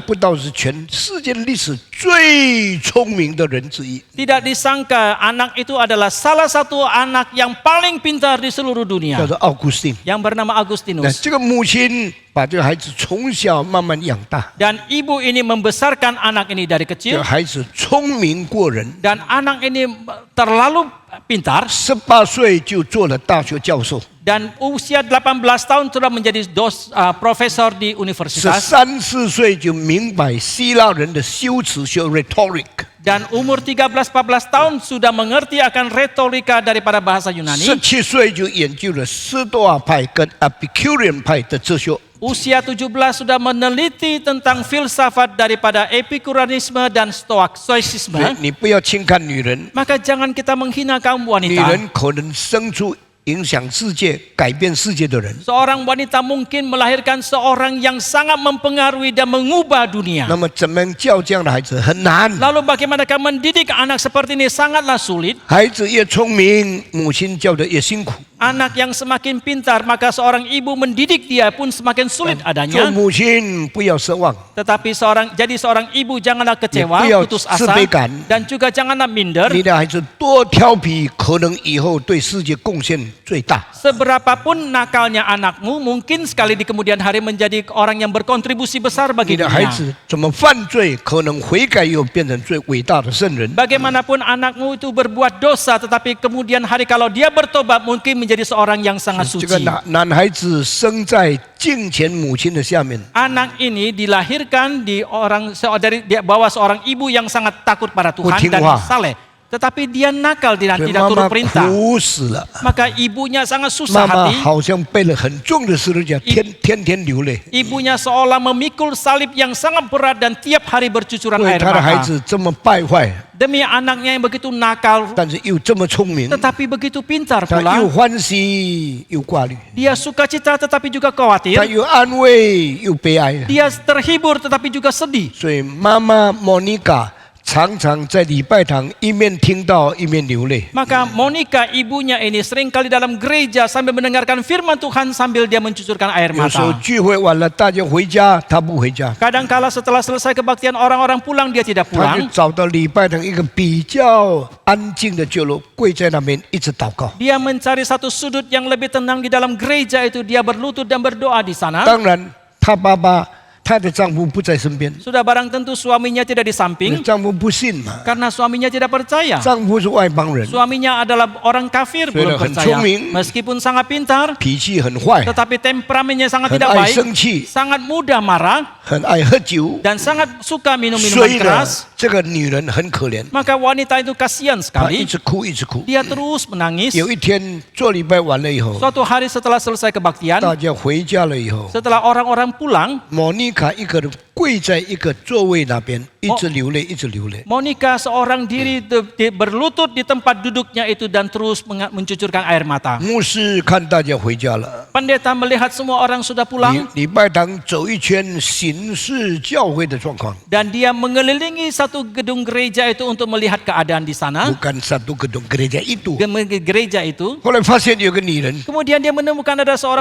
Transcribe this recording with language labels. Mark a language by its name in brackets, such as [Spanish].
[Chinese] 不到是全世界历史最聪明的人之一。 [Indonesian] Tidak disangka anak itu adalah salah satu anak yang paling pintar di seluruh [Chinese] 叫 [Indonesian] dunia, [Chinese] 做奥古斯丁。 [Indonesian] yang bernama [Chinese] 那 [Indonesian] Agustinus. [Chinese] 这个母亲把这个孩子从小慢慢养大， [Indonesian] Dan ibu ini membesarkan anak ini dari [Chinese] 这个 [Indonesian] kecil. [Chinese] 孩子子聪明过人， [Indonesian] Dan anak ini terlalu pintar [Chinese] 18岁就做了大学教授， [Indonesian] dan usia 18 tahun sudah menjadi profesor di universitas. [Chinese] 13、14岁就明白希腊人的修辞学 rhetoric， [Indonesian] Dan umur 13-14 tahun sudah mengerti akan retorika daripada bahasa Yunani. [Chinese] 17岁就研究了斯多亚派跟 Epicurean 派的哲学。 [Indonesian] Usia 17 sudah meneliti tentang filsafat daripada Epikureanisme dan Stoicisme. [Chinese] 你不要轻看女人， [Indonesian] Maka jangan kita menghina kaum [Chinese] 女 [Indonesian] wanita. [Chinese] 人可能生出影响世界、改变世界的人。 [Indonesian] Seorang wanita mungkin melahirkan seorang yang sangat mempengaruhi dan mengubah dunia. [Chinese] 那么怎么样教这样的孩子很难？ [Indonesian] Lalu bagaimanakah mendidik anak seperti ini sangatlah sulit. [Chinese] 孩子越聪明，母亲教的越辛苦。 [Indonesian] Anak yang semakin pintar, maka seorang ibu mendidik dia pun semakin sulit [Chinese] 做 [Indonesian] adanya. [Chinese] 母亲不要奢望， [Indonesian] Tetapi jadi seorang ibu janganlah kecewa, [Chinese] 也不要 [Indonesian] putus [Chinese] 自 [Indonesian] asa, [Chinese] 卑感。 [Indonesian] dan juga janganlah minder. [Chinese] 你的孩子多调皮，可能以后对世界贡献最大。 [Indonesian] Seberapapun nakalnya anakmu, mungkin sekali di kemudian hari menjadi orang yang berkontribusi besar [Chinese] 你 [Indonesian] bagi [Chinese] 的孩 [Indonesian] dunia. [Chinese] 子怎么犯罪，可能悔改又变成最伟大的圣人。 [Indonesian] Bagaimanapun anakmu itu berbuat dosa, tetapi kemudian hari kalau dia bertobat mungkin menjadi seorang yang sangat [Chinese] 这个 [Indonesian] suci. [Chinese] 男孩子生在敬虔母亲的下面， [Indonesian] Anak ini dilahirkan di bawah seorang ibu yang sangat takut pada Tuhan dan Butingwa. saleh. Tetapi dia nakal, [Chinese] 所以 [Indonesian] tidak turut [Chinese] 妈 [Indonesian] perintah. [Chinese] 苦死了。 [Indonesian] Maka ibunya sangat susah [Chinese] 妈妈 [Indonesian] hati. [Chinese] 好像背了很重的十字架，天天流泪， [Indonesian] Ibunya seolah memikul salib yang sangat berat dan tiap hari bercucuran [Chinese] 为 [Indonesian] air [Chinese] 他的孩 [Indonesian] mata. [Chinese] 子这么败坏， [Indonesian] Demi anaknya yang begitu nakal, [Chinese] 但是又这么聪明， [Indonesian] tetapi begitu pintar [Chinese] 他 [Indonesian] pula. [Chinese] 又欢喜又挂虑， [Indonesian] Dia sukacita tetapi juga [Chinese] 他 [Indonesian] khawatir. [Chinese] 又安慰又悲哀。 [Indonesian] Dia terhibur tetapi juga sedih. [Chinese] 所以妈妈莫妮卡常常在礼拜堂一面听到一面流泪。 [Indonesian] Maka Monica ibunya ini seringkali dalam gereja sambil mendengarkan firman Tuhan sambil dia mencucurkan air [Chinese] 有时候 [Indonesian] mata. [Chinese] 聚会完了，大家回家，他不回家， [Indonesian] Kadangkala setelah selesai kebaktian orang-orang pulang dia tidak [Chinese] 他就 [Indonesian] pulang. [Chinese] 找到礼拜堂一个比较安静的角落，跪在那边一直祷告。 [Indonesian] Dia mencari satu sudut yang lebih tenang di dalam gereja itu, dia berlutut dan berdoa di sana. [Chinese] 当然，他爸爸、她的丈夫不在身边， [Indonesian] Sudah barang tentu suaminya tidak di samping [Chinese] 丈夫不信嘛， [Indonesian] karena suaminya tidak percaya. [Chinese] 丈夫是外邦人， [Indonesian] Suaminya adalah orang kafir, belum Sudah percaya. [Chinese] 很聪明. [Indonesian] Meskipun sangat pintar, [Chinese] 脾气很坏， [Indonesian] tetapi temperamennya sangat [Chinese] 很 [Indonesian] tidak [Chinese] 爱 [Indonesian] baik, [Chinese] 生气， [Indonesian] sangat mudah marah, [Chinese] 很爱喝酒， [Indonesian] dan sangat suka minum [Chinese] 所 [Indonesian] minuman [Chinese] 以呢 [Indonesian] keras. ， [Chinese] 这个女人很可怜， [Indonesian] Maka wanita itu kasihan [Chinese] 她一 [Indonesian] sekali. [Chinese] 直哭，一直哭。 [Indonesian] Dia terus menangis. [Chinese] 有一天做礼拜完了以后， [Indonesian] Suatu hari setelah selesai kebaktian, [Chinese] 大家回家了以后， [Indonesian] setelah orang-orang pulang, [Chinese] 莫妮卡一个人跪在一个座位那边，一直流泪，一直流泪。 [Indonesian] Monica seorang diri berlutut di tempat duduknya itu dan terus mencucurkan air mata. [Chinese] 牧师看大家回家了， [Indonesian] Pendeta melihat semua orang sudah pulang [Chinese] 礼拜堂走一圈，巡视教会的状况， [Indonesian] dan dia mengelilingi satu gedung gereja itu untuk melihat keadaan di sana. bukan satu gedung gereja itu。 Gereja itu. [Chinese] 后来发现有个女人， [Indonesian] Kemudian dia menemukan ada seorang